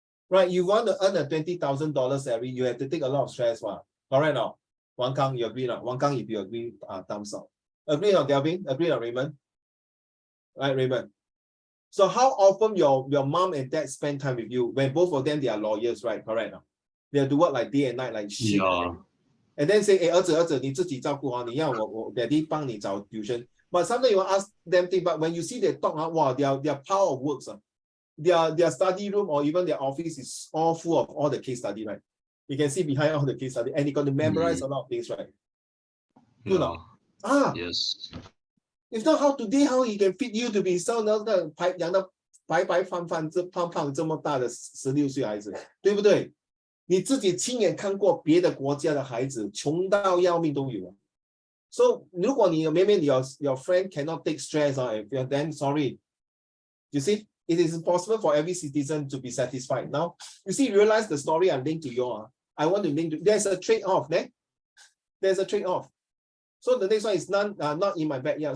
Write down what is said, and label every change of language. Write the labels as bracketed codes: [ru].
[en] Right, you want to earn a $20,000 salary, you have to take a lot of stress. Correct now? Wang Kang, you agree now? Wang Kang, if you agree, thumbs up. Agree now, Delvin? Agree now, Raymond? Right, Raymond? So how often your mom and dad spend time with you when both of them they are lawyers, right? Correct. They have to work like day and night like shit. Yeah. And then say, [zh] 儿子你自己照顾你要我 daddy 帮你找 tuition. [en] But sometimes you ask them things, but when you see they talk, wow, their power of works, their study room or even their office is all full of all the case study, right? You can see behind all the case study, and you got to memorize a lot of things, right? Yeah. Yes. If not, how he can feed you to be so [zh] 养到白白胖胖这么大的16岁孩子，对不对？你自己亲眼看过别的国家的孩子穷到要命都有。 [en] So [zh] 如果你 [en] maybe your friend cannot take stress then sorry. You see, it is impossible for every citizen to be satisfied. Now, you see, realize the story I linked to you. I want to link to. There's a trade-off, there. There's a trade-off. So the next one is not in my backyard.